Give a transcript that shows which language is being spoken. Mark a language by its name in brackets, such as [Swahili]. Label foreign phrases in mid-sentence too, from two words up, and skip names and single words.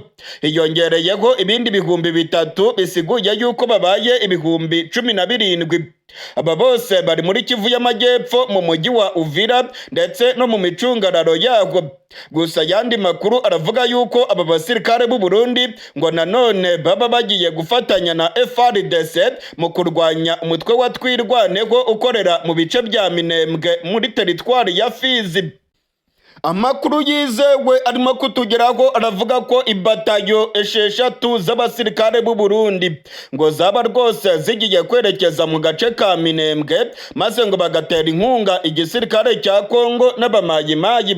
[Rundi] Hiyongereyeho ibindi 3,000 bisiguye yuko babaye 17,000. Aba bose bari muri Kivu y'Amajyepfo mu mujyi wa Uvira ndetse no mu micungararo yaho. Gusa yandi makuru aravuga yuko aba basirikare b'u Burundi ngo nanone baba bagiye gufatanya na FARDC mu kurwanya umutwe wa Twirwaneho ukorera mu bice bya Minembwe muri teritwari ya Fizi. Amakuru yizewe arimo kutugeraho aravuga ko ibatayo 6 z'abasirikare b'u Burundi ngo zaba rwose zigiye kwerekeza mu gace ka Minembwe maze ngo bagatera inkunga igisirikare cya Kongo n'abamayimayi.